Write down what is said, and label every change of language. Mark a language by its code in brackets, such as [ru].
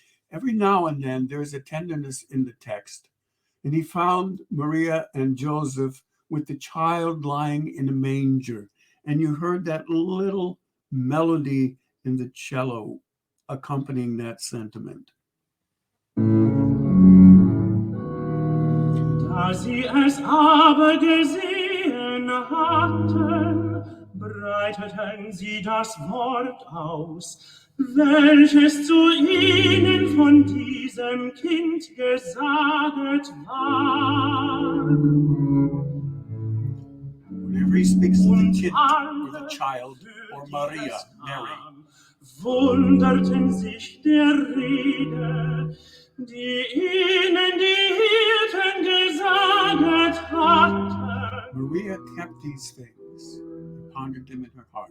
[en] Every now and then there is a tenderness in the text. And he found Maria and Joseph with the child lying in a manger. And you heard that little melody in the cello accompanying that sentiment. [de] Da sie es aber gesehen hatten, breiteten sie das Wort aus, welches zu ihnen von diesem Kind gesaget war. [en] Whenever he speaks of the kid or the child or Maria, Mary, [de] wunderten sich der Rede, die ihnen die Hirten gesaget hatten. [en] Maria kept these things and pondered them in her heart.